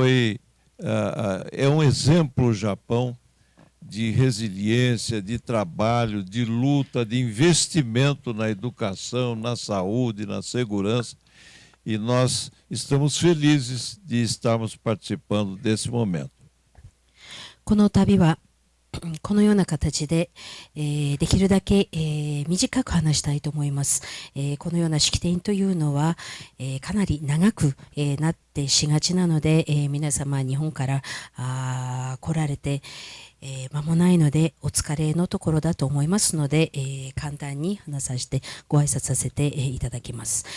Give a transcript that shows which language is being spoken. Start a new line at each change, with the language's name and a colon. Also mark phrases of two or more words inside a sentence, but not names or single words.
Portuguese: é um exemplo o Japão de resiliência, de trabalho, de luta, de investimento na educação, na saúde, na segurança, e nós estamos felizes de estarmos participando desse momento.
Japanese: この旅はこのような形で、できるだけ、短く話したいと思います。このような式典というのは、かなり長く、なってしがちなので、皆様日本から来られて、間もないのでお疲れのところだと思いますので、簡単に話させてご挨拶させて、いただきます。